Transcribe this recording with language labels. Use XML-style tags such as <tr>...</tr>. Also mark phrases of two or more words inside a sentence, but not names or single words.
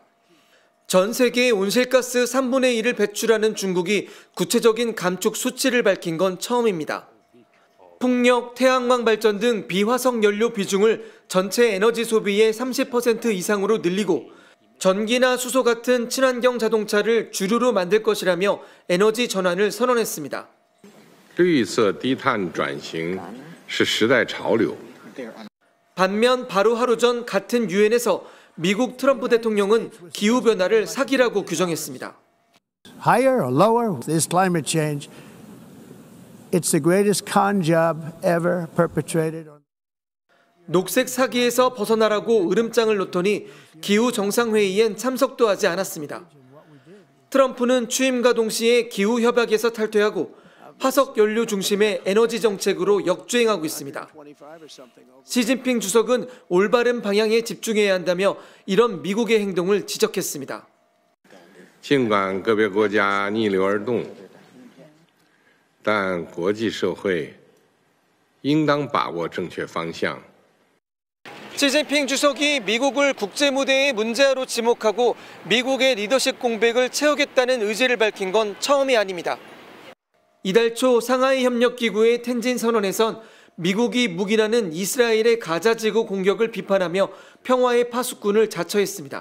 <ko>전 세계의 온실가스 3분의 1을 배출하는 중국이 구체적인 감축 수치를 밝힌 건 처음입니다. 풍력, 태양광 발전 등 비화석 연료 비중을 전체 에너지 소비의 30% 이상으로 늘리고 전기나 수소 같은 친환경 자동차를 주류로 만들 것이라며 에너지 전환을 선언했습니다.</ko> <zh>绿色低碳转型是时代潮流.</zh> <ko>반면 바로 하루 전 같은 유엔에서 미국 트럼프 대통령은 기후변화를 사기라고 규정했습니다.</ko> <en>Higher or lower, this climate change, it's the greatest con job ever perpetrated.</en> <ko>녹색 사기에서 벗어나라고 으름장을 놓더니 기후정상회의엔 참석도 하지 않았습니다. 트럼프는 취임과 동시에 기후협약에서 탈퇴하고 화석연료 중심의 에너지 정책으로 역주행하고 있습니다. 시진핑 주석은 올바른 방향에 집중해야 한다며 이런 미국의 행동을 지적했습니다.</ko> <zh>尽管个别国家逆流而动，但国际社会应当把握正确方向。</zh> <ko>시진핑 주석이 미국을 국제무대의 문제아로 지목하고 미국의 리더십 공백을 채우겠다는 의지를 밝힌 건 처음이 아닙니다. 이달 초 상하이 협력기구의 텐진 선언에선 미국이 묵인하는 이스라엘의 가자지구 공격을 비판하며 평화의 파수꾼을 자처했습니다.</ko>